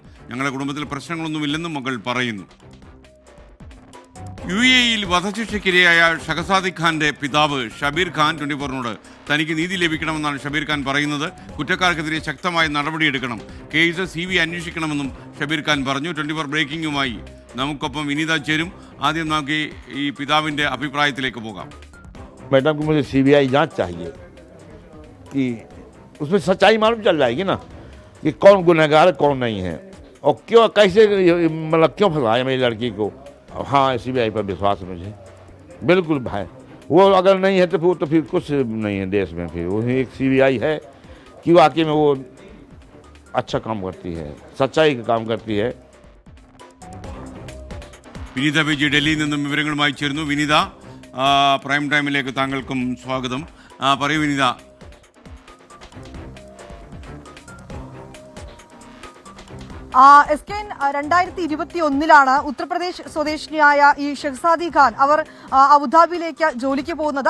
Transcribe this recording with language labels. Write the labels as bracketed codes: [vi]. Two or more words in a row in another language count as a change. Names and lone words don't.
[ml] ഞങ്ങളുടെ കുടുംബത്തിൽ പ്രശ്നങ്ങളൊന്നുമില്ലെന്നും മകൾ പറയുന്നു. UAEയിൽ വധശിക്ഷയ്ക്കിരയായ ഷഹസാദി ഖാന്റെ പിതാവ് ഷബീർ ഖാൻ 24നോട് തനിക്ക് നീതി ലഭിക്കണമെന്നാണ് ഷബീർ ഖാൻ പറയുന്നത്. കുറ്റക്കാർക്കെതിരെ ശക്തമായ നടപടിയെടുക്കണം, കേസ് CBI അന്വേഷിക്കണമെന്നും ഷബീർ ഖാൻ പറഞ്ഞു. 24 ബ്രേക്കിംഗുമായി നമുക്കൊപ്പം വിനീത ചേരും. ആദ്യം നമുക്ക് ഈ പിതാവിൻ്റെ അഭിപ്രായത്തിലേക്ക് പോകാം. [hi] मैडम को मुझे CBI जांच चाहिए कि उसमें सच्चाई मालूम चल जाएगी ना कि कौन गुनहगार कौन नहीं है और क्यों कैसे मतलब क्यों फंसाया मेरी लड़की को. हाँ, CBI पर विश्वास है मुझे, बिल्कुल भाई. वो अगर नहीं है तो फिर कुछ नहीं है देश में. फिर वो एक CBI है कि वाकई में वो अच्छा काम करती है, सच्चाई का काम करती है. [ml] വിനീത ബേജി ഡൽഹിയിൽ നിന്നും വിവരങ്ങളുമായി ചേരുന്നു. വിനീത, പ്രൈം ടൈമിലേക്ക് താങ്കൾക്കും സ്വാഗതം. പറയൂ വിനീത. SK 2021 ഉത്തർപ്രദേശ് സ്വദേശിനിയായ ഈ ഷഹസാദി ഖാൻ അവർ അബുദാബിയിലേക്ക് ജോലിക്ക് പോകുന്നത്.